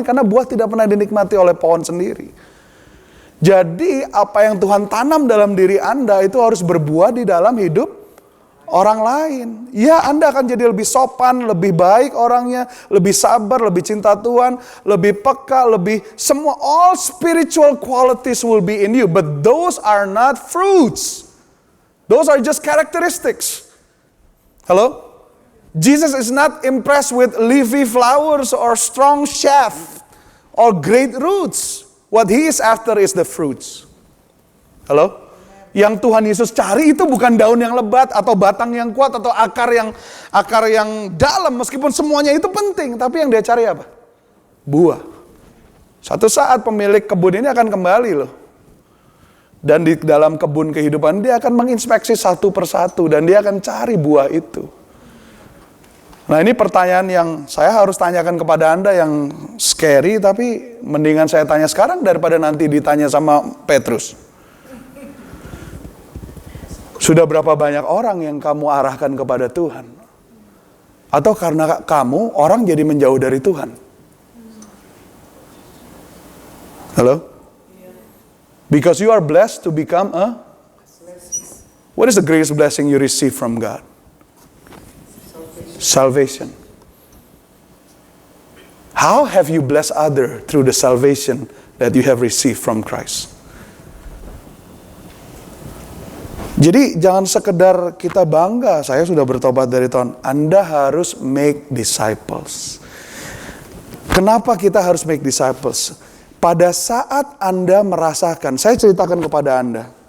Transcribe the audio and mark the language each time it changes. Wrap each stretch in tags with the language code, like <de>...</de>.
<id>Karena buah tidak pernah dinikmati oleh pohon sendiri. Jadi apa yang Tuhan tanam dalam diri Anda itu harus berbuah di dalam hidup orang lain. Ya Anda akan jadi lebih sopan, lebih baik orangnya, lebih sabar, lebih cinta Tuhan, lebih peka, lebih semua.</id> <en>All spiritual qualities will be in you. But those are not fruits. Those are just characteristics. Hello? Jesus is not impressed with leafy flowers or strong shaft or great roots. What he is after is the fruits.</en> <id>Halo? Yang Tuhan Yesus cari itu bukan daun yang lebat atau batang yang kuat atau akar yang dalam, meskipun semuanya itu penting, tapi yang dia cari apa? Buah. Satu saat pemilik kebun ini akan kembali loh. Dan di dalam kebun kehidupan dia akan menginspeksi satu persatu dan dia akan cari buah itu. Nah ini pertanyaan yang saya harus tanyakan kepada Anda yang scary, tapi mendingan saya tanya sekarang daripada nanti ditanya sama Petrus. Sudah berapa banyak orang yang kamu arahkan kepada Tuhan? Atau karena kamu, orang jadi menjauh dari Tuhan? Halo?</id> <en>Because you are blessed to become a... What is the greatest blessing you receive from God? Salvation. How have you blessed others through the salvation that you have received from Christ?</en> <id>Jadi jangan sekedar kita bangga, saya sudah bertobat dari tahun. Anda harus</id> <en>make disciples.</en> <id>Kenapa kita harus make disciples? Pada saat Anda merasakan, saya ceritakan kepada Anda.</id>